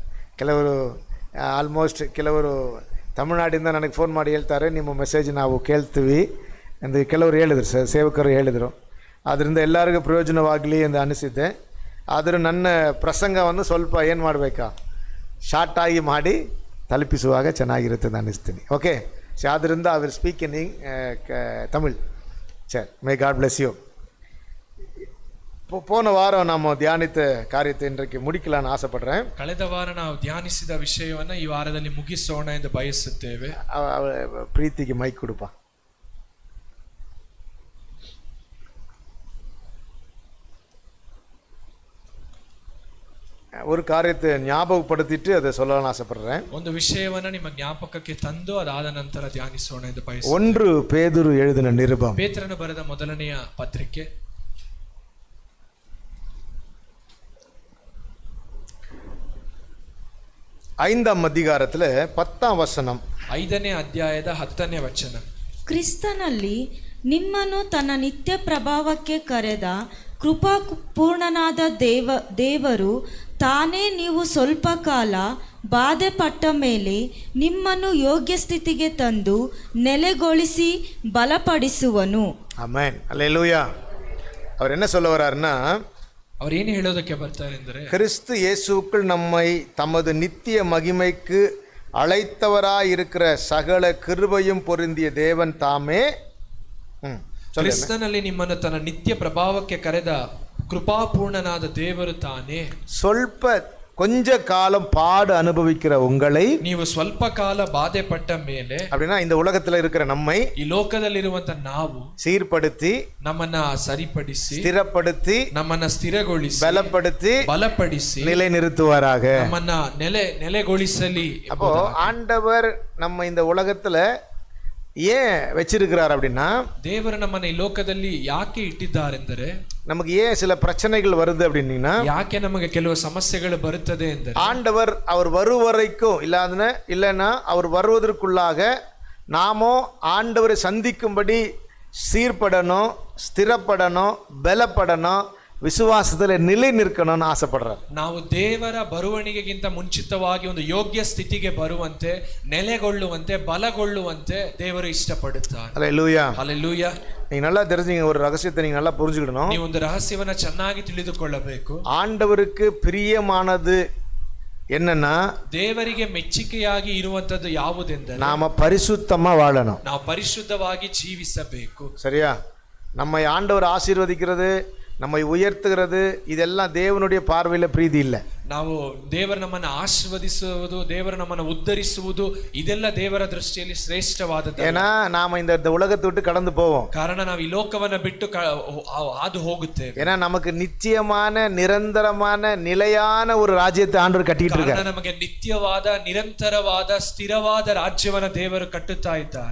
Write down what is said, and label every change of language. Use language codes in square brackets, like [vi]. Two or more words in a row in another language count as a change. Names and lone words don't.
[kn] ಕೆಲವರು ತಮಿಳುನಾಡಿಂದ ನನಗೆ ಫೋನ್ ಮಾಡಿ ಹೇಳ್ತಾರೆ, ನಿಮ್ಮ ಮೆಸೇಜ್ ನಾವು ಕೇಳ್ತೀವಿ ಎಂದು ಕೆಲವರು ಹೇಳಿದರು, ಸೇವಕರು ಹೇಳಿದರು. ಆದ್ದರಿಂದ ಎಲ್ಲರಿಗೂ ಪ್ರಯೋಜನವಾಗಲಿ ಎಂದು ಅನಿಸಿದ್ದೆ. ಆದರೂ ನನ್ನ ಪ್ರಸಂಗವನ್ನು ಸ್ವಲ್ಪ ಏನು ಮಾಡಬೇಕಾ, ಶಾರ್ಟಾಗಿ ಮಾಡಿ ತಲುಪಿಸುವಾಗ ಚೆನ್ನಾಗಿರುತ್ತೆ ಅಂತ ಅನ್ನಿಸ್ತೀನಿ. [en] okay, so ಆದ್ದರಿಂದ I will speak in தமிழ். சரி, may God bless you. [ta] போன வாரம் நம்ம தியானித்த காரியத்தை இன்றைக்கு முடிக்கலான்னு ஆசைப்படுறேன். [kn] ಕಳೆದ ವಾರ ನಾವು ಧ್ಯಾನಿಸಿದ ವಿಷಯವನ್ನು ಈ ವಾರದಲ್ಲಿ ಮುಗಿಸೋಣ ಎಂದು ಬಯಸುತ್ತೇವೆ. ಪ್ರೀತಿಗೆ ಮೈಕ್ ಕೊಡುಪಾ. [ta] ஒரு காரியத்தை ஞாபகப்படுத்திட்டு அதை சொல்லலாம்னு ஆசைப்படுறேன். [kn] ಒಂದು ವಿಷಯವನ್ನು ನಿಮ್ಮ ಜ್ಞಾಪಕಕ್ಕೆ ತಂದು ಅದಾದ ನಂತರ ಧ್ಯಾನಿಸೋಣ ಎಂದು ಬಯಸುತ್ತೇನೆ. [ta] 1 ಪೇದುರು எழுதின நிருபம், [kn] ಪೇತ್ರನು ಬರೆದ ಮೊದಲನೆಯ ಪತ್ರಿಕೆ [ta] 5ாம் அதிகாரத்தில் 10ாம் ವಚನ, [kn] 5ನೇ ಅಧ್ಯಾಯದ 10ನೇ ವಚನ. ಕ್ರಿಸ್ತನಲ್ಲಿ ನಿಮ್ಮನ್ನು ತನ್ನ ನಿತ್ಯ ಪ್ರಭಾವಕ್ಕೆ ಕರೆದ ಕೃಪಾಪೂರ್ಣನಾದ ದೇವರು ತಾನೇ ನೀವು ಸ್ವಲ್ಪ ಕಾಲ ಬಾಧೆ ಪಟ್ಟ ಮೇಲೆ ನಿಮ್ಮನ್ನು ಯೋಗ್ಯ ಸ್ಥಿತಿಗೆ ತಂದು ನೆಲೆಗೊಳಿಸಿ ಬಲಪಡಿಸುವನು. ಆಮೆನ್, [ta] அல்லேலூயா. அவர் என்ன சொல்ல வராருன்னா, [kn] அவர் ಏನು ಹೇಳೋದಕ್ಕೆ ಬರ್ತಾರೆ ಅಂದರೆ, [ta] கிறிஸ்து இயேசுக்குள் நம்மை தமது நித்திய மகிமைக்கு அழைத்தவராயிருக்கிற சகல கிருபையும் பொருந்திய தேவன் தாமே. [kn] ಕ್ರಿಸ್ತನಲ್ಲಿ ನಿಮ್ಮನ್ನು ತನ್ನ ನಿತ್ಯ ಪ್ರಭಾವಕ್ಕೆ ಕರೆದ ಕೃಪಾಪೂರ್ಣನಾದ ದೇವರು ತಾನೇ. [ta] கொஞ்ச காலம் பாடு அனுபவிக்கிற உங்களை, [kn] ನೀವು ಸ್ವಲ್ಪ ಕಾಲ ಬಾಧೆ ಪಟ್ಟ ಮೇಲೆ, [ta] அப்படின்னா இந்த உலகத்தில் இருக்கிற நம்மை, [kn] ಈ ಲೋಕದಲ್ಲಿರುವಂತ ನಾವು [ta] சீர்படுத்தி, [kn] ನಮ್ಮನ್ನ ಸರಿಪಡಿಸಿ, [ta] ಸ್ಥಿರಪடுத்தி, [kn] ನಮ್ಮನ್ನ ಸ್ಥಿರಗೊಳಿಸಿ, [ta] பலப்படுத்தி நிலை நிறுத்துவாராக. [kn] ನಮ್ಮನ್ನ ನೆಲೆಗೊಳಿಸಲಿ. [ta] அப்போ ஆண்டவர் நம்ம இந்த உலகத்துல ஏன் வச்சிருக்கிறார் அப்படின்னா, [kn] ದೇವರು ನಮ್ಮನ್ನ ಈ ಲೋಕದಲ್ಲಿ ಯಾಕೆ ಇಟ್ಟಿದ್ದಾರೆಂದರೆ, [ta] நமக்கு ஏன் சில பிரச்சனைகள் வருது அப்படின்னா, [kn] ಯಾಕೆ ನಮಗೆ ಕೆಲವು ಸಮಸ್ಯೆಗಳು ಬರುತ್ತದೆ ಎಂದರೆ, [ta] ஆண்டவர் அவர் வருவரைக்கும் இல்லைன்னா அவர் வருவதற்குள்ளாக நாமோ ஆண்டவரை சந்திக்கும்படி சீர்படணும், ஸ்திரப்படணும், பலப்படணும், விசுவாசத்தில் நிலை நிற்கணும்னு ஆசைப்படறார். [kn] ನಾವು ದೇವರ ಬರುವಣಿಗೆಗಿಂತ ಮುಂಚಿತವಾಗಿ ಒಂದು ಯೋಗ್ಯ ಸ್ಥಿತಿಗೆ ಬರುವಂತೆ, ನೆಲೆಗೊಳ್ಳುವಂತೆ, ಬಲಗೊಳ್ಳುವಂತೆ ದೇವರು ಇಷ್ಟಪಡುತ್ತಾರೆ. ಹಲ್ಲೆಲೂಯಾ, ಹಲ್ಲೆಲೂಯಾ. [ta] நீங்க நல்லா தெரிஞ்சுங்க, ஒரு ரகசியத்தை நீங்க நல்லா புரிஞ்சுக்கணும். [kn] ನೀವು ಒಂದು ರಹಸ್ಯವನ್ನ ಚೆನ್ನಾಗಿ ತಿಳಿದುಕೊಳ್ಳಬೇಕು. [ta] ஆண்டவருக்கு பிரியமானது என்னன்னா, [kn] ದೇವರಿಗೆ ಮೆಚ್ಚುಗೆಯಾಗಿ ಇರುವಂತದ್ದು ಯಾವುದೆಂದರೆ, [ta] நாம பரிசுத்தமா வாழணும், [kn] ನಾವು ಪರಿಶುದ್ಧವಾಗಿ ಜೀವಿಸಬೇಕು. [ta] சரியா? நம்மை ஆண்டவர் ஆசீர்வதிக்கிறது, நம்மை உயர்த்துகிறது, இதெல்லாம் தேவனுடைய பார்வையில் பிரீதி இல்லை. [kn] ನಾವು ದೇವರು ನಮ್ಮನ್ನು ಆಶೀರ್ವದಿಸುವುದು, ದೇವರು ನಮ್ಮನ್ನು ಉದ್ಧರಿಸುವುದು, ಇದೆಲ್ಲ ದೇವರ ದೃಷ್ಟಿಯಲ್ಲಿ ಶ್ರೇಷ್ಠವಾದದ್ದು. [ta] ஏன்னா நாம இந்த உலகத்தை விட்டு கடந்து போவோம். [kn] ಕಾರಣ ನಾವು ಈ ಲೋಕವನ್ನು ಬಿಟ್ಟು ಹಾದು ಹೋಗುತ್ತೇವೆ. [ta] ஏன்னா நமக்கு நிச்சயமான நிரந்தரமான நிலையான ஒரு ராஜ்யத்தை ஆண்டவர் கட்டிட்டு இருக்கார். [kn] ನಮಗೆ ನಿತ್ಯವಾದ, ನಿರಂತರವಾದ, ಸ್ಥಿರವಾದ ರಾಜ್ಯವನ್ನು ದೇವರು ಕಟ್ಟುತ್ತಾ ಇದ್ದಾರೆ.